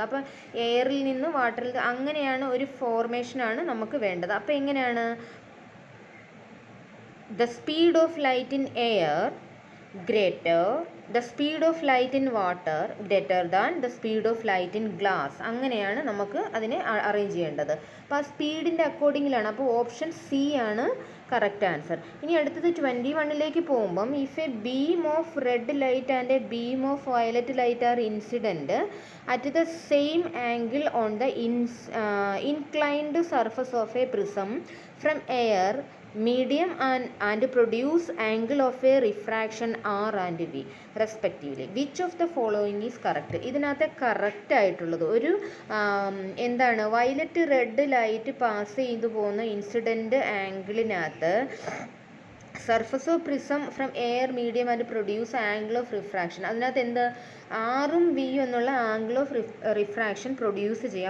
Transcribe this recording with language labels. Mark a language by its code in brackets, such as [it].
[ml] അപ്പം എയറിൽ നിന്ന് വാട്ടറിൽ അങ്ങനെയാണ് ഒരു ഫോർമേഷനാണ് നമുക്ക് വേണ്ടത്. അപ്പോൾ എങ്ങനെയാണ്? [en] The speed of light in air greater the speed of light in water greater than the speed of light in glass. [ml] അങ്ങനെയാണ് നമുക്ക് അതിനെ അറേഞ്ച് ചെയ്യേണ്ടത്. അപ്പോൾ ആ സ്പീഡിൻ്റെ അക്കോർഡിങ്ങിലാണ്. അപ്പോൾ ഓപ്ഷൻ സി ആണ് കറക്റ്റ് ആൻസർ. ഇനി അടുത്തത് 21ലേക്ക് പോകുമ്പം [en] If a beam of red light and a beam of violet light are incident at the same angle on the inclined surface of a prism from air medium and produce angle of a refraction r and v respectively. Which of the following is correct? [ml] ഇതിനകത്ത് correct ആയിട്ടുള്ളത് ഒരു എന്താണ് violet red light pass ചെയ്തു പോകുന്ന incident ആംഗിളിനകത്ത് surface of prism from air medium and produce angle of refraction, അതിനകത്ത് എന്ത് ആറും വിയും എന്നുള്ള ആംഗിൾ ഓഫ് റിഫ്രാക്ഷൻ പ്രൊഡ്യൂസ് ചെയ്യും.